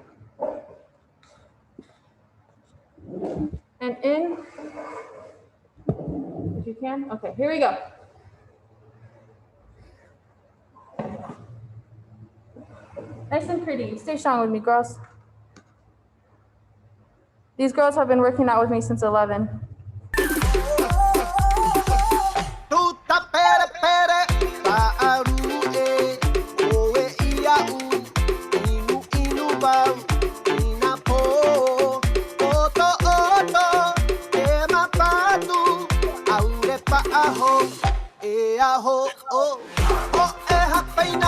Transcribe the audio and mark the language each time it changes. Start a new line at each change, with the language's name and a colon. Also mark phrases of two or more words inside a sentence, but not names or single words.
English: And in. If you can. Okay, here we go. Nice and pretty. Stay strong with me, girls. These girls have been working out with me since 11.
Tahitian: Tuta pere pere Paaru oe iau Inu inu bau Inapo Oto oto E mapatu Aure paaho E aho o O e hape